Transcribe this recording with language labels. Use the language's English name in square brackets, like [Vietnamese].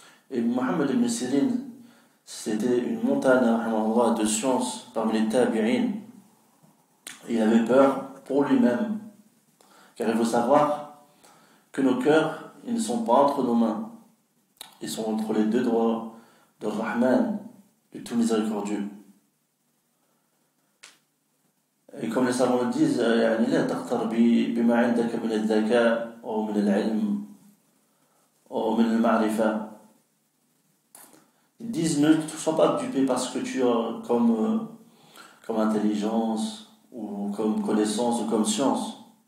[French] Et Mohammed ibn Sirin, c'était une montagne de science parmi les tabi'in. Il avait peur pour lui-même Car il faut savoir que nos cœurs, ils ne sont pas entre nos mains. Ils sont entre les deux doigts de Rahman, du tout miséricordieux. Et comme les savants le disent, [Arabic] يعني لا تغتر بما عندك من الذكاء أو من العلم أو من المعرفة. [French] Ils disent ne sois pas dupé parce que tu as comme intelligence ou comme connaissance ou comme science.